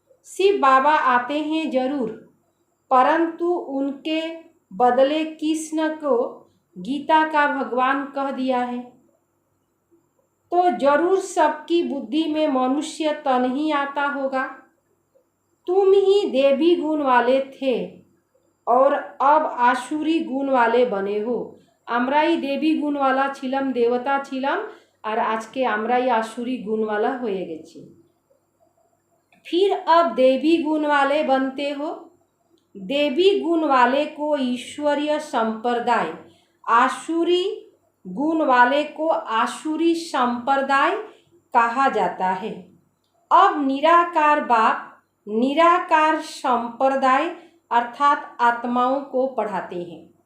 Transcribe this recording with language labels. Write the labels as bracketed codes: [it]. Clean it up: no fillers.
[hi] शिव बाबा आते हैं जरूर, परंतु उनके बदले कृष्ण को गीता का भगवान कह दिया है, तो जरूर सबकी बुद्धि में मनुष्य तन ही आता होगा। तुम ही देवी गुण वाले थे और अब आसुरी गुण वाले बने हो। [bn] আমরাই দেবী গুণওয়ালা ছিলাম, দেবতা ছিলাম, আর আজকে আমরাই [hi] आसुरी गुण वाला [bn] হয়ে গেছি। [hi] फिर अब देवी गुण वाले बनते हो। देवी गुण वाले को ईश्वरीय संप्रदाय, आसुरी गुण वाले को आसुरी संप्रदाय कहा जाता है। अब निराकार बाप निराकार संप्रदाय अर्थात आत्माओं को पढ़ाते हैं।